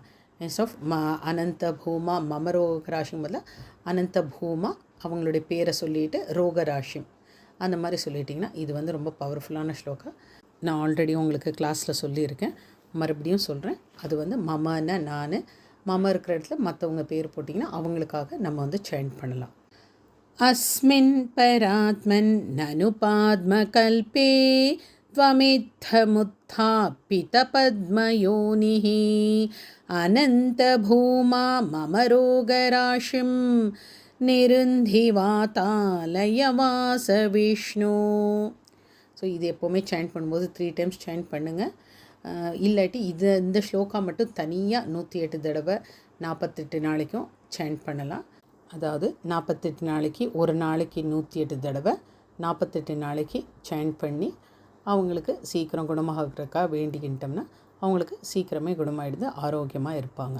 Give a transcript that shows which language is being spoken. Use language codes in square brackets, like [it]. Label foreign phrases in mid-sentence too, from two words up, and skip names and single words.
[en] instead of [sa] अनन्त भूमा मम रोगराशिम् [ta] பதில் [sa] अनन्त भूमा [ta] அவங்களுடைய பேரை சொல்லிவிட்டு ரோகராஷிம் அந்த மாதிரி சொல்லிட்டிங்கன்னா இது வந்து ரொம்ப பவர்ஃபுல்லான ஸ்லோகா. நான் ஆல்ரெடி உங்களுக்கு கிளாஸில் சொல்லியிருக்கேன், மறுபடியும் சொல்கிறேன். அது வந்து மமன்னா நான், மம இருக்கிற இடத்துல மற்றவங்க பேர் போட்டிங்கன்னா அவங்களுக்காக நம்ம வந்து சாண்ட் பண்ணலாம். [sa] अस्मिन् परात्मन् ननु पाद्म कल्पे त्वमित्थमुत्थापित पद्मयोनिः अनन्तभूमा मम रोगराशिं निरुन्धि वातालय वास विष्णु. [ta] ஸோ இது எப்போவுமே சாண்ட் பண்ணும்போது 3 டைம்ஸ் சாண்ட் பண்ணுங்கள். இல்லாட்டி இந்த ஸ்லோகா மட்டும் தனியாக 108 தடவை 48 நாளைக்கும் சாண்ட் பண்ணலாம். அதாவது 48 நாளைக்கு ஒரு நாளைக்கு 108 தடவை 48 நாளைக்கு சாண்ட் பண்ணி அவங்களுக்கு சீக்கிரம் குணமாகிறதுக்காக வேண்டிக்கிட்டோம்னா அவங்களுக்கு சீக்கிரமே குணமாகிடுது, ஆரோக்கியமாக இருப்பாங்க.